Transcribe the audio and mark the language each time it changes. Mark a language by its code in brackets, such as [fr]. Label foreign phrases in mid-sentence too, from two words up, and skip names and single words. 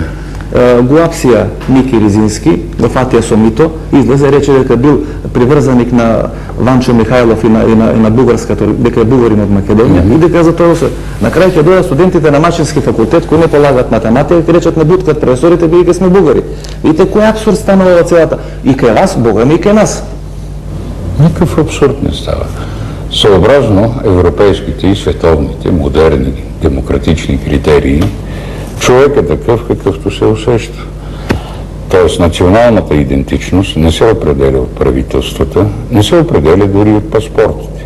[mk] Го апсија Ники Ризински, го фатија со мито, излезе рече дека бил приврзаник на Ванчо Михајлов и на бугарската, дека е бугарин од Македонија, и дека за тоа се. На крај ќе дојдат студентите на Машински факултет кои не полагат математика, ќе речат не буткат професорите, бидејќи сме бугари. Видите кој абсурд станува во целата. И кај вас, Бога ми, и кај нас. [bg] Никакъв абсурд не става. Съобразно европейските и световните, модерни, демократични критерии, човек е такъв, какъвто се усеща. Тоест националната идентичност не се определя от правителствата, не се определя дори от паспортите.